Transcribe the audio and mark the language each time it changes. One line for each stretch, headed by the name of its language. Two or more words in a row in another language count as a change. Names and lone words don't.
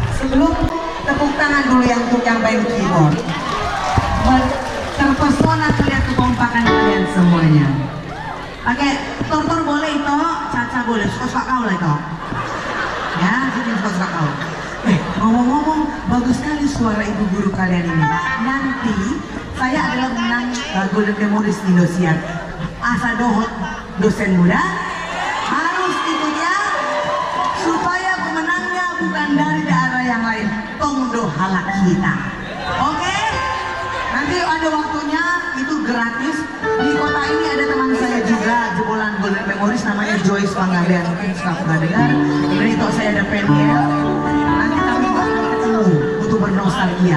Indonesian: Belum, tepuk tangan dulu yang untuk yang main keyboard. Terpesona terlihat kekompakan kalian semuanya. Oke, Tortor boleh itu, Caca boleh, suka-suka kau lah itu. Ya, sini suka-suka kau. Ngomong-ngomong, bagus sekali suara ibu guru kalian ini. Nanti saya adalah menang Golden Memories Indosiar.
Batak Toba: Asa dohot
Indonesian: dosen muda harus ikut ya, supaya pemenangnya bukan dari daerah yang lain.
Batak Toba: Tongdo halak kita. Oke?
Indonesian: Nanti ada waktunya, itu gratis. Di kota ini ada teman saya juga jebolan Golden Memories, namanya Joyce Panggabean. Mungkin suka pernah dengar. Kemudian itu saya ada PNL. Nanti kami bakal ketemu untuk bernostalgia.